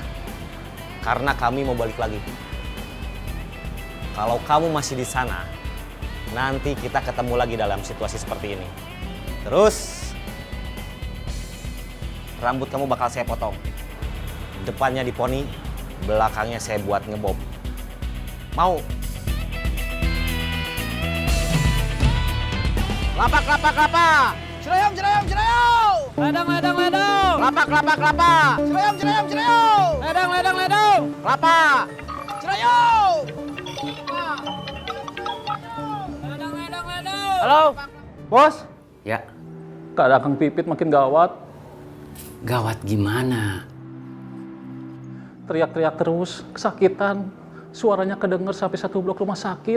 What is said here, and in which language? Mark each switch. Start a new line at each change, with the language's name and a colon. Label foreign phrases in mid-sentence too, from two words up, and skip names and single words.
Indonesian: Karena kami mau balik lagi. Kalau kamu masih di sana, nanti kita ketemu lagi dalam situasi seperti ini. Terus, rambut kamu bakal saya potong. Depannya diponi, belakangnya saya buat ngebob. Mau? Lapak, lapak, lapak. Cerayam, cerayam, cerayam. Ledang, ledang, ledang. Lapak, lapak, lapak. Cerayam, cerayam, cerayam. Ledang, ledang, ledang. Lapak. Cerayam. Halo, Bos. Ya. Keadaan Kang Pipit makin gawat. Gawat gimana? Teriak-teriak terus, kesakitan. Suaranya kedenger sampai 1 blok rumah sakit.